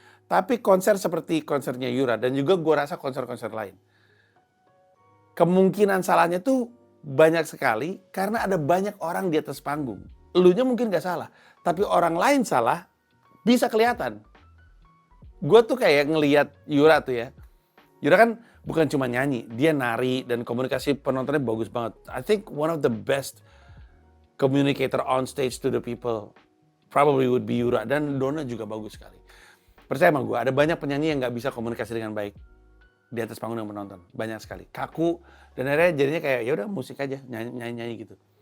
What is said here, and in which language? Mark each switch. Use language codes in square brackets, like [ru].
[id] Tapi konser seperti konsernya Yura, dan juga gue rasa konser-konser lain, kemungkinan salahnya tuh banyak sekali karena ada banyak orang di atas panggung. Elunya mungkin gak salah, tapi orang lain salah, bisa kelihatan. Gue tuh kayak ngelihat Yura tuh ya. Yura kan bukan cuma nyanyi, dia nari dan komunikasi penontonnya bagus banget. [en] I think one of the best communicator on stage to the people probably would be Yura, [id] dan Donna juga bagus sekali. Percaya sama gue, ada banyak penyanyi yang nggak bisa komunikasi dengan baik di atas panggung dengan penonton, banyak sekali, kaku, dan akhirnya jadinya kayak ya udah musik aja, nyanyi gitu.